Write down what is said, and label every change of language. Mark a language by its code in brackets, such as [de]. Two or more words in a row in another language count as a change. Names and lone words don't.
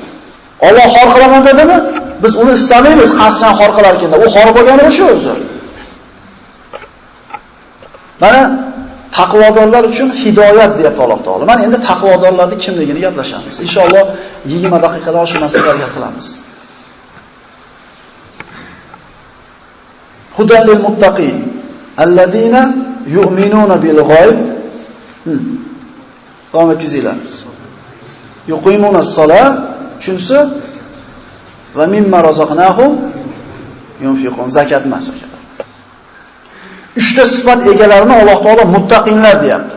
[uz] Alloh xor qilaman dedimi? Biz uni istamaymiz, qancha xor qilar ekan. U xor bo'lgani o'sha o'zi. Mana taqvodorlar uchun hidoyat deyapti Alloh taolo. Mana endi taqvodorlarning kimligini gaplashamiz. Inshaalloh 20 daqiqada shu masalalarga qilamiz. [ar] هدى للمتقين الذين يؤمنون بالغيب. [uz] Davom etkizinglar. [ar] يقيمون الصلاة, chunsi ومما رزقناهم ينفقون, [uz] zakat emas ekan. 3 ta sifat egalarini Alloh taolo muttaqinlar deyapti.